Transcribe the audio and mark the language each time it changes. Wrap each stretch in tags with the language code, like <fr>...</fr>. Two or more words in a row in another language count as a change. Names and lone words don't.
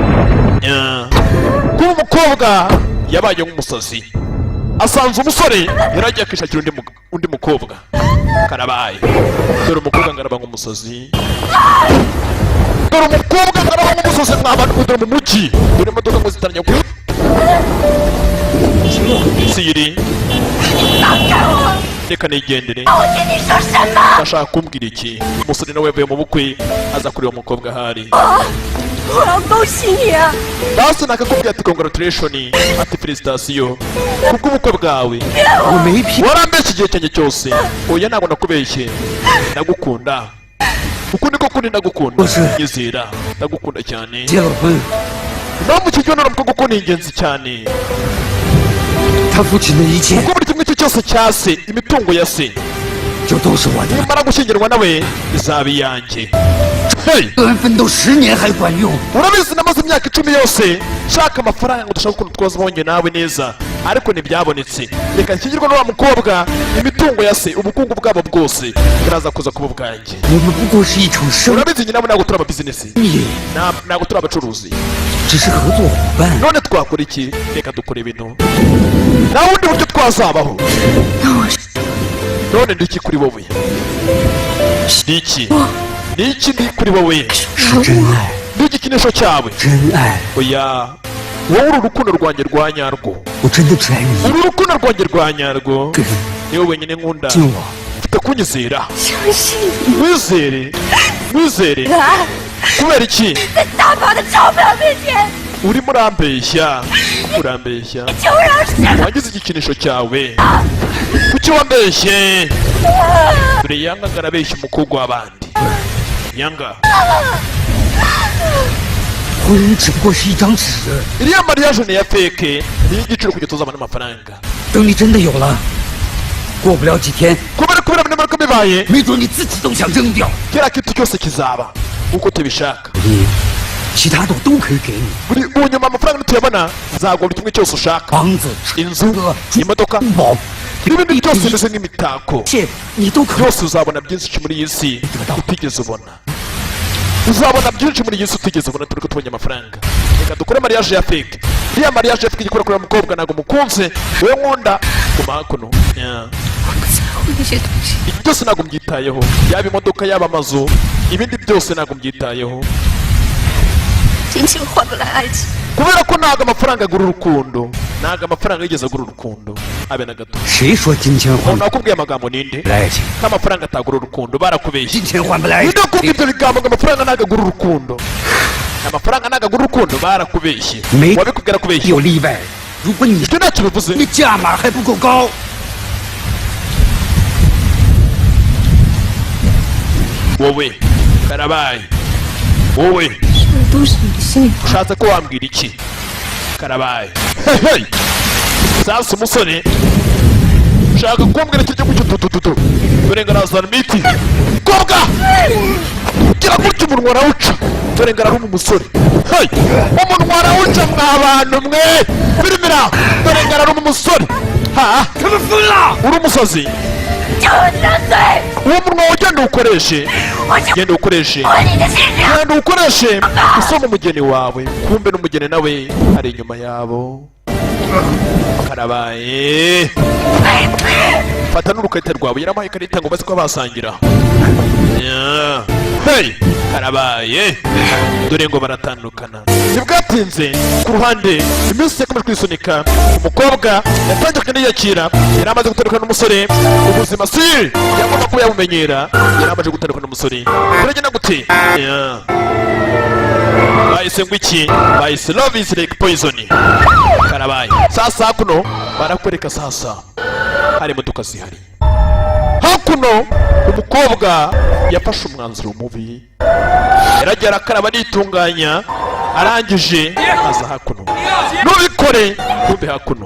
<rw>kuba umukobwa yabaye nk'umusazi asanze umusore yaragiye akishakira undi mukobwa karabaye dore umukobwa ngaraba nk'umusazi dore umukobwa ngaraba nk'umusazi mw'abantu dore mu mujyi dore imodoka ngo zitaranya kuri Siyiri reka nigendere ndashaka kumbwira iki umusore nawe yavuye mu bukwe aza kureba umukobwa ahari</rw> <zh>我要恭喜你啊！</zh> <rw>basi nakakubwira ati congratulation ati felicitation kubw'ubukwe bwawe</rw> <zh>我没骗，</zh> <rw>warambeshye igihe cyanjye cyose oya ntabwo nakubeshye ndagukunda uku niko kundi ndagukunda nyizera ndagukunda cyane</rw> <zh>结了婚，</zh> <rw>impamvu iki gihe naramuka kuko ni ingenzi cyane</rw> <zh>他父亲的一切</zh> <rw>kuko buri kimwe cye cyose cya se imitungo ya se</rw> <zh>就都是我的。</zh> <rw>nimara gushyingirwa nawe izaba iyanjye hey</rw> <zh>个人奋斗10年还管用，</zh> <rw>urabizi namaze imyaka 10 yose nshaka amafaranga ngo dushaka ukuntu twazaho njye nawe neza ariko ntibyabonetse reka nshyingirwe n'uwa mukobwa imitungo ya se ubukungu bwabo bwose biraza kuza kuba ubwanjye</rw> <zh>我们不过是一场生</zh> <rw>urabizi njye nawe ntabwo turi ababizinesi</rw> <zh>意，</zh> <rw>ntabwo turi abacuruzi</rw> <zh>只是合作伙伴。</zh> <rw>none twakora iki reka dukora ibintu nta bundi buryo twazabaho</rw> <zh>那我是</zh> <rw>none ndi iki kuri wowe ni iki ni iki ndi kuri wowe</rw> <zh>是真爱，</zh> <rw>ni igikinisho cyawe</rw> <zh>真爱，</zh> <rw>oya wowe uri urukundo rwanjye rwa nyarwo</rw> <zh>我真的只爱你</zh> <rw>uri urukundo rwanjye rwa nyarwo</rw> <zh>一个人。</zh> <rw>niwe wenyine nkunda</rw> <zh>信我，</zh> <rw>mfite kunyizera</rw> <zh>相信你，</zh> <rw>mwizere mwizere</rw> <zh>来，</zh> <rw>kubera iki</rw> <zh>在大把的钞票面前，</zh> <rw>urimo urambeshya urambeshya</rw> <zh>就让谁</zh> <rw>wagize igikinisho cyawe kuki wambeshye dore Yanga arabeshya umukobwa w'abandi Yanga</rw> <zh>婚姻只不过是一张纸，</zh> <rw>iriya mariage ni iya feke ni iy'igiciro kugira tuzabona amafaranga</rw> <zh>等你真的有了，过不了几天，</zh> <rw>kubera nimara ko bibaye</rw> <zh>没准你自己都想扔掉。</zh> <rw>kiriya kintu cyose kizaba uko tubishaka</rw> <zh>你，其他的我都可以给你，</zh> <rw>buri ubu nyuma amafaranga nituyabona nzagura buri kimwe cyose ushaka</rw> <zh>房子、</zh> <rw>inzu</rw> <zh>车、</zh> <rw>imodoka</rw> <zh>珠宝，</zh> <rw>n'ibindi byose bimeze nk'imitako</rw> <zh>切你都可</zh> <rw>byose uzabona byinshi muri iyi si utigeze ubona uzabona byinshi muri iyi si utigeze ubona turi ko tubonye amafaranga reka dukore mariage ya fake iriya mariage ya fake igikora kuri mukobwa ntabwo mukunze wowe nkunda guma hakuno</rw> <zh>我不在乎那些东西。</zh> <rw>ibi byose ntabwo mbyitayeho yaba imodoka yaba amazu ibindi byose ntabwo mbyitayeho</rw> <zh>金钱换不来爱情，</zh> <rw>kubera ko ntabwo amafaranga agura urukundo ntabwo amafaranga yigeze agura urukundo habe na gato</rw> <zh>谁说金钱换</zh> <rw>umuntu wakubwiye amagambo ninde</rw> <zh>不来爱情？</zh> <rw>ko amafaranga atagura urukundo barakubeshye</rw> <zh>金钱换不来爱</zh> <rw>ninde</rw> <zh>情。</zh> <rw>wakubwiye ibyo bigambo ngo amafaranga ntabwo agura urukundo amafaranga ntabwo agura urukundo barakubeshye</rw> <zh>没</zh> <rw>wabikubwira kubeshya</rw> <zh>有例外。如果你</zh> <rw>ibyo ntacyo bivuze</rw> <zh>你价码还不够高，</zh> <rw>wowe karabaye wowe</rw> <zh>这都是你的心里话。</zh> <rw>ushatse ko wambwira iki karabaye hehe sasa umusore ushaka kumbwira iki gihugu cy'ututututu dore ngarazana imiti kobwa gira gutya umunwa arawuca dore ngararuma umusore hey umunwa arawuca mwa bantu mwe birimira dore ngararuma umusore ha</rw> <zh>他们疯了！</zh> <rw>uri umusazi</rw> <zh>叫我张嘴，</zh> <rw>uwo munwa ugenda uwukoreshe</rw> <zh>我就</zh> <rw>genda uwukoreshe</rw> <zh>我你的心上。</zh> <rw>genda uwukoreshe usoma umugeni wawe kumbe n'umugeni nawe ari inyuma yabo karabaye fata n'urukarita rwawe yaramuhaye ikarita ngo baze kuba basangira Yeah. hey karabaye dore ngo baratandukana ntibwatinze ku ruhande iminsi yakomeje kwisunika umukobwa yatangiye kugenda yiyakira yari amaze gutandukana n'umusore ubuzima si yagomba kuba yabumenyera yari amaze gutandukana n'umusore uragenda gute Yeah. bahise ngo iki bahise</rw> <en>love is like poison</en> <rw>karabaye sasa kuno barakwereka sasa hari imodoka zihari hakuno umukobwa yafashe umwanzuro mubi yaragiye arakaraba nitunganya arangije aza hakuno nubikore ntumbe hakuno</rw>